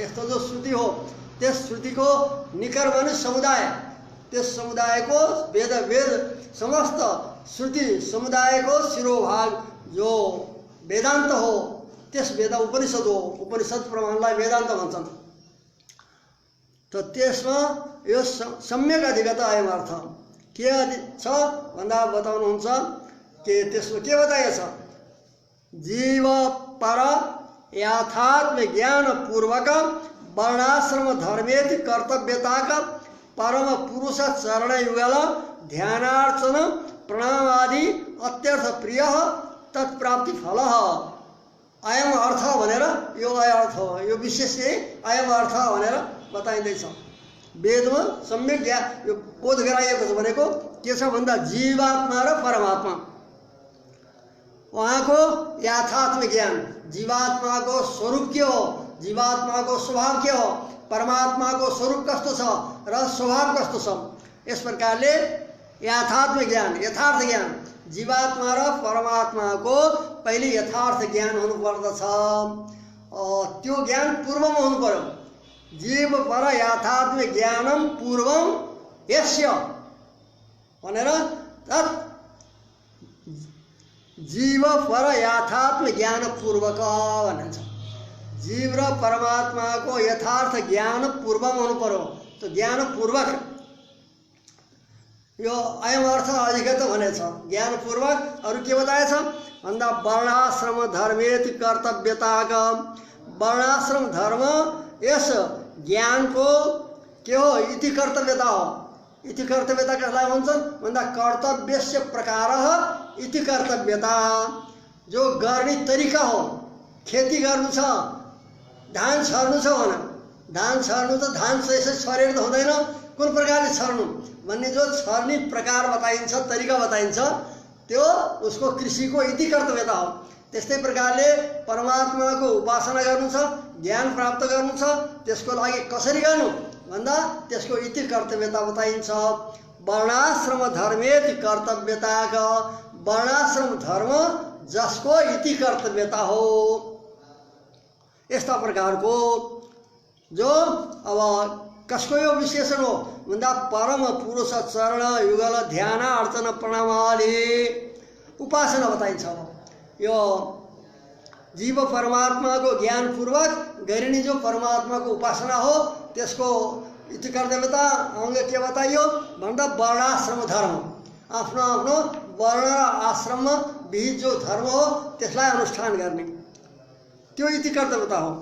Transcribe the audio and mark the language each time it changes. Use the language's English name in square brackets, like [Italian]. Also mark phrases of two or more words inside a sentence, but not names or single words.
[Nepali] यस्तो जो श्रुति हो त्यस श्रुतिको निकर भने समुदाय, त्यस समुदायको वेद समस्त श्रुति समुदायको शिरोभाग जो वेदान्त हो त्यस उपनिषद हो। उपनिषद प्रमाणलाई वेदान्त भन्छन्। त त्यसमा यो [Sanskrit] सम्यक अधिगत अयम अर्थ [Nepali] के छ भन्दा बताउनुहुन्छ कि त्यसमा के बताइएको छ? [Sanskrit] जीव पर यथात्म ज्ञान पूर्वक वर्णाश्रम धर्मेति कर्तव्यताका परम पुरुष चरण युगल ध्यानार्चन प्रणामादि अत्यर्थ प्रिय तत्प्राप्ति फल अयम अर्थ [Nepali] भनेर यो अर्थ हो, यो विशेष अयम अर्थ भनेर बताइँदैछ। वेदमा सम्यक यो बोध गराइएको छ। भनेको के छ भन्दा जीवात्मा र परमात्मा, उहाँको यथात्म ज्ञान, जीवात्माको स्वरूप के हो, जीवात्माको स्वभाव के हो, परमात्माको स्वरूप कस्तो छ र स्वभाव कस्तो छ, यस प्रकारले यथात्म ज्ञान, यथार्थ ज्ञान, जीवात्मा र परमात्माको पहिले यथार्थ ज्ञान हुनुपर्दछ। त्यो ज्ञान पूर्वमा हुनु पर्यो। [Sanskrit] जीव पर यथात्म ज्ञानम पूर्वम यस्य [Nepali] भनेर जीव पर यथात्म ज्ञान पूर्वक भनिन्छ। जीव र परमात्माको यथार्थ ज्ञान पूर्वमा हुनु पर्यो। तो ज्ञान पूर्वक यो [Sanskrit] अयम अर्थ अधिगत [Nepali] भनेछ। ज्ञान पूर्वक अरु के बताएछ भन्दा [Sanskrit] वर्णाश्रम धर्मेति कर्तव्यताका, [Nepali] वर्णाश्रम धर्म यस ज्ञानको के हो? इति कर्तव्यता हो। इति कर्तव्यता कसलाई भन्छन् भन्दा [Sanskrit] कर्तव्यस्य प्रकारः इति कर्तव्यता, [Nepali] जो गर्ने तरिका हो। खेती गर्नु छ, धान छर्नु छ भने धान छर्नु त धान यसै छरेर त हुँदैन, कुन प्रकारले छर्नु भन्ने जो छर्ने प्रकार बताइन्छ, तरिका बताइन्छ, त्यो उसको कृषिको इति कर्तव्यता हो। त्यस्तै प्रकारले परमात्माको उपासना गर्नु छ, ज्ञान प्राप्त गर्नु छ, त्यसको लागि कसरी गर्नु भन्दा त्यसको इति कर्तव्यता बताइन्छ। [Sanskrit] वर्णाश्रम धर्मेति कर्तव्यताका, [Nepali] वर्णाश्रम धर्म जसको इति कर्तव्यता हो। यस्ता प्रकारको जो अब कसको यो विशेषण हो भन्दा [Sanskrit] परम पुरुष चरण युगल ध्यान अर्चन प्रणामादि [Nepali] उपासना बताइन्छ। यो जीव परमात्माको ज्ञान पूर्वक गरिने जो परमात्माको उपासना हो त्यसको इति कर्तव्यता अंग के बताइयो भन्दा वर्णाश्रम धर्म, आफ्नो आफ्नो वर्ण र आश्रममा विहित जो धर्म हो त्यसलाई अनुष्ठान गर्ने, त्यो इति कर्तव्यता हो।